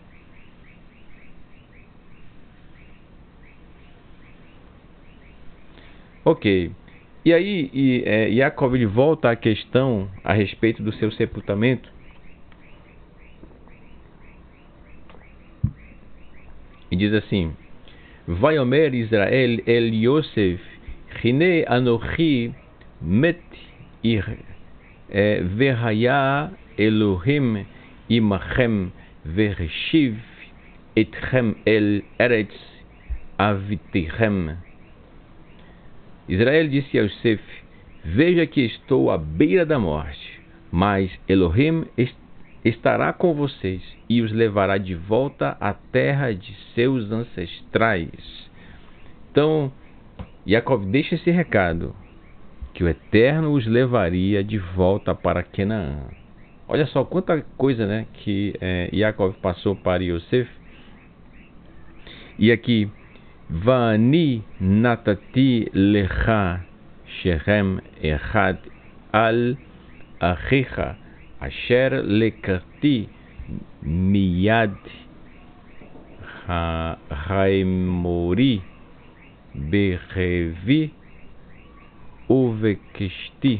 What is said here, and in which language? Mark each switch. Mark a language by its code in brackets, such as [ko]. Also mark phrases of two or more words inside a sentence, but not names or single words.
[pt] Ok. E aí, Yaakov ele volta à questão a respeito do seu sepultamento. E diz assim: [he] ויאמר ישראל אל יוסף הנה אנכי מת והיה אלהים עמכם והשיב אתכם אל ארץ אבתיכם. [pt] Israel disse a Yosef: veja que estou à beira da morte, mas Elohim estará com vocês e os levará de volta à terra de seus ancestrais. Então, Yaakov deixa esse recado, que o Eterno os levaria de volta para Canaã. Olha só quanta coisa, né, que Yaakov passou para Yosef. E aqui, [he] ואני נתתי לך שכם אחד על אחיך אשר לקחתי מיד האמרי בחרבי ובקשתי.